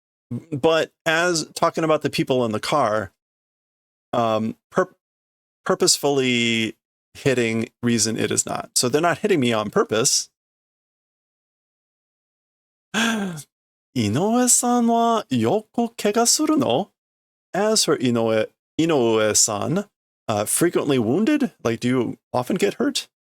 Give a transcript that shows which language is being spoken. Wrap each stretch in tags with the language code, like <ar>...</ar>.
<en>But as talking about the people in the car, purposefully hitting reason it is not. So they're not hitting me on purpose.</en> <ja>井上さんはよく怪我するの?</ja> <en>As for Inoue-san, frequently wounded? Like, do you often get hurt?</en>